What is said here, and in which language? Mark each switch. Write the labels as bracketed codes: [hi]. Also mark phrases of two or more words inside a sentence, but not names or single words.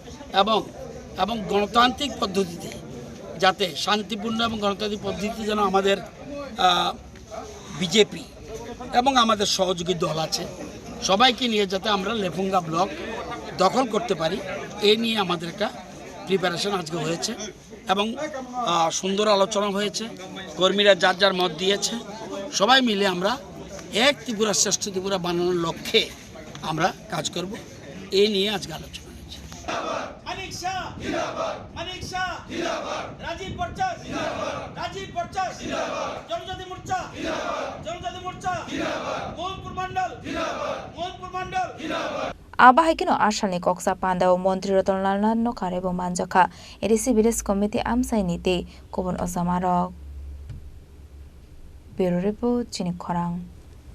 [bn] এবং গণতান্ত্রিক পদ্ধতিতে যাতে শান্তিপূর্ণ এবং গণতান্ত্রিক পদ্ধতিতে যেন আমাদের বিজেপি এবং আমাদের সহযোগী দল আছে সবাইকে নিয়ে যাতে আমরা লেপুঙ্গা ব্লক দখল করতে পারি এই নিয়ে আমাদের একটা প্রিপারেশন আজকে হয়েছে এবং সুন্দর আলোচনা হয়েছে কর্মীরা যার যার মত দিয়েছে সবাই মিলে আমরা এক ত্রিপুরা শ্রেষ্ঠ ত্রিপুরা বানানোর লক্ষ্যে আমরা কাজ করব এই নিয়ে আজকে আলোচনা হয়েছে [trp] Abahikino ashani Kokchap Panda o Mantri Ratanlal Nath no karebo Manjakha ADC Village Committee amsai nite kubun osamarok [en] Bureau Report [trp] Chini Khorang